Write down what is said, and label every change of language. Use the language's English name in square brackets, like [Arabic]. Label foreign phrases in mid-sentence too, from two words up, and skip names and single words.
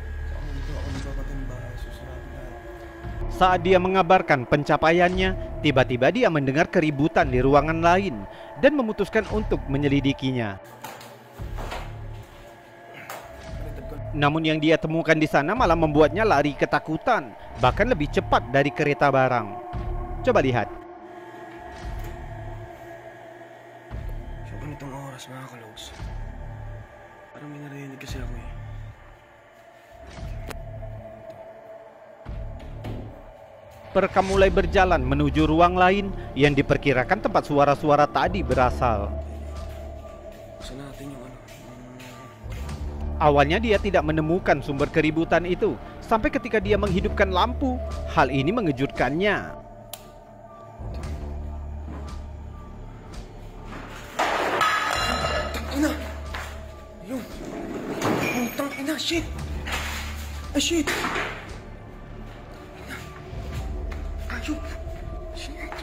[Indonesian] Saat dia mengabarkan pencapaiannya, tiba-tiba dia mendengar keributan di ruangan lain dan memutuskan untuk menyelidikinya. Namun yang dia temukan di sana malah membuatnya lari ketakutan, bahkan lebih cepat dari kereta barang. Coba lihat. [Filipino] Sobrang itong oras mga kalogs. Parang may narinig kasi ako eh. [Indonesian] Perekam mulai berjalan menuju ruang lain yang diperkirakan tempat suara-suara tadi berasal. [Filipino] Buksan natin yung ano. [Indonesian] Awalnya dia tidak menemukan sumber keributan itu, sampai ketika dia menghidupkan lampu. Hal ini mengejutkannya. [Filipino] Tangina! Yung! Tangina! [English] Shit! Ah, shit! Ayun! Shit!